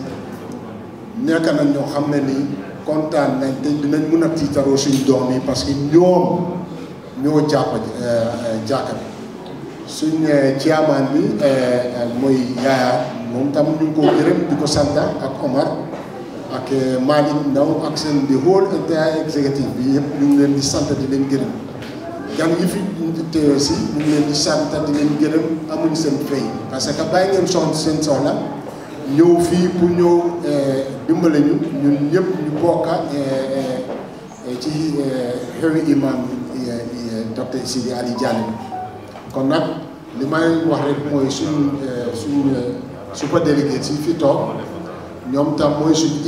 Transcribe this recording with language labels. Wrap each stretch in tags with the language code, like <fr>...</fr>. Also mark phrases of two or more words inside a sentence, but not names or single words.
<wo>nekk nañ ñoo xam ne nii kontaan nañ te dinañ mën a tiitaroo suñ doom yi</wo> <fr>parce que</fr> <wo>ñoom ñoo jàpp jàkka bi suñ ciyaamaan bi mooy Yaaya moom tam ñu ngi ko gërëm di ko sant ak Omar ak Malick Ndaw ak seen di</wo> <en>whole entire executive</en> <wo>bi yëpp ñu ngi leen di sant di leen gërëm gan yi fi teewee si ñu ngi leen di sant di leen gërëm amuñ seen fay</wo> <fr>parce que</fr> <wo>bàyyi ngeen seen soxla ñëw fii pour ñëw dimbale ñu ñun ñëpp ñu bokka ci xewi imam docteur Sidi Ali Jaane kon nag li may wax rek mooy suñ</wo> <fr>super délégué</fr> <wo>si fi toog ñoom tam mooy suñ</wo>